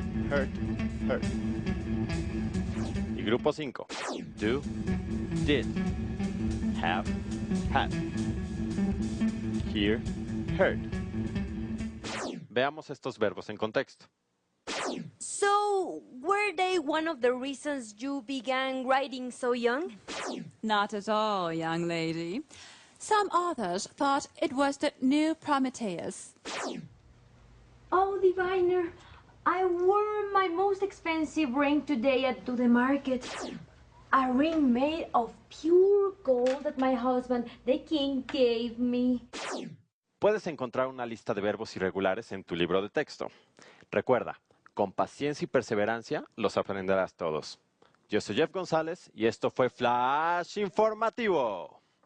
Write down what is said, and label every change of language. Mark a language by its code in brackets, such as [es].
[en] Hurt, hurt. [es] Y grupo 5. [en] Do, did. Have, had. Hear, heard. [es] Veamos estos verbos en contexto. [en] So, were they one of the reasons you began writing so young? Not at all, young lady. Some authors thought it was the new Prometheus. Oh, diviner, I wore my most expensive ring today to the market. A ring made of pure gold that my husband, the king, gave me. [es] Puedes encontrar una lista de verbos irregulares en tu libro de texto. Recuerda, con paciencia y perseverancia los aprenderás todos. Yo soy Jeff González y esto fue Flash Informativo.